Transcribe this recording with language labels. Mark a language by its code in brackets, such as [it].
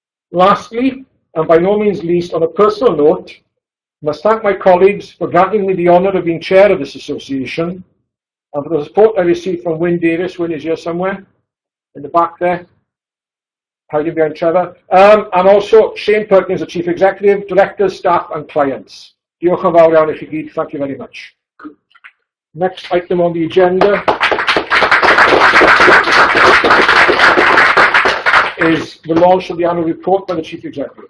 [en] Lastly, and by no means least, on a personal note, I must thank my colleagues for granting me the honour of being chair of this association, and for the support I received from Wyn Davis. Wyn is here somewhere, in the back there, hiding behind Trevor, and also Shane Perkins, the Chief Executive, Directors, Staff and Clients. [cy] Diolch yn fawr iawn I chi gyd, [en] thank you very much. Next item on the agenda is the launch of the annual report by the Chief Executive.